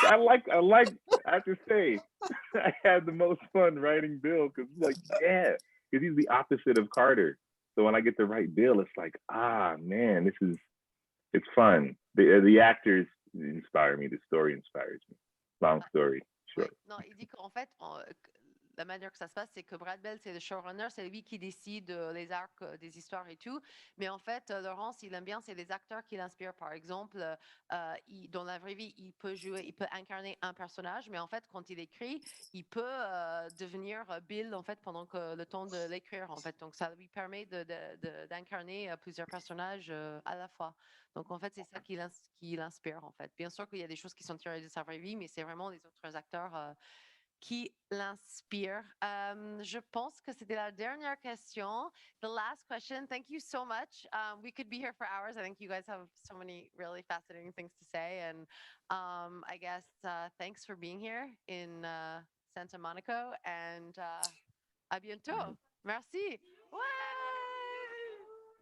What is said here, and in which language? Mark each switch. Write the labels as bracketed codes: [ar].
[en] I have to say, I had the most fun writing Bill because like, yeah, because he's the opposite of Carter. So when I get to write Bill, it's like, man, it's fun. The actors inspire me. The story inspires me. Long story short. [fr] Ouais. Non, il dit qu'en fait, la manière que ça se passe, c'est que Brad Bell, c'est le showrunner, c'est lui qui décide les arcs des histoires et tout. Mais en fait, Laurence, il aime bien, c'est les acteurs qui l'inspirent. Par exemple, dans la vraie vie, il peut incarner un personnage, mais en fait, quand il écrit, il peut devenir Bill, en fait, pendant que le temps de l'écrire, en fait. Donc, ça lui permet d'incarner plusieurs personnages à la fois. Donc, en fait, c'est ça qui l'inspire, en fait. Bien sûr qu'il y a des choses qui sont tirées de sa vraie vie, mais c'est vraiment les autres acteurs qui l'inspirent. Je pense que c'était la dernière question. [en] The last question. Thank you so much. We could be here for hours. I think you guys have so many really fascinating things to say. And I guess thanks for being here in Santa Monaco. And [fr] à bientôt. Merci. Ouais!